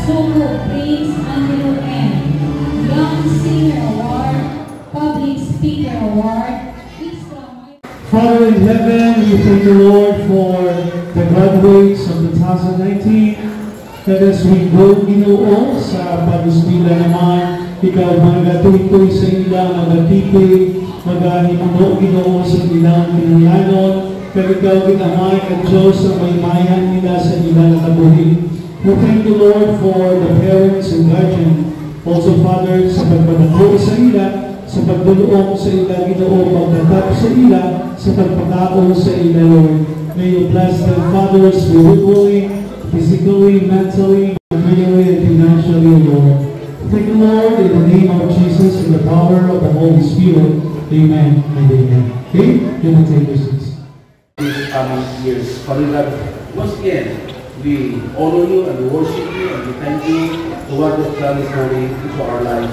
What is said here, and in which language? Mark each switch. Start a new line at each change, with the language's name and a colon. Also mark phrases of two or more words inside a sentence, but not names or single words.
English: Suko Prince Angelo M. Young Singer Award, Public Speaker Award. Father in heaven, we thank the Lord for the graduates of 2019. That as we go,
Hiligaynon: Ginoo, sa pag-eskwela naman, ikaw magatuloy sa ilang magatipid, magahimuno, Ginoo, sa ilang pinanglanon, kaya ikaw ginamay at Diyos ang may mayan nila sa ilang kabuhi.
English: We thank the Lord for the parents and guardians, also Father,
Hiligaynon: sa pagpadako sa ila, sa pagdulong sa ila, Ginoo, pagtatap sa ila, sa pagpakaon sa ila, Lord.
English: May you bless them, fathers, spiritually, physically, mentally, materially, and financially, Lord. Thank you, Lord, in the name of Jesus, in the power of the Holy Spirit. Amen and amen. Okay? You can take your seats. These coming years, Father God, once again, we honor you and we worship you and we thank you for what you have done this morning into our lives.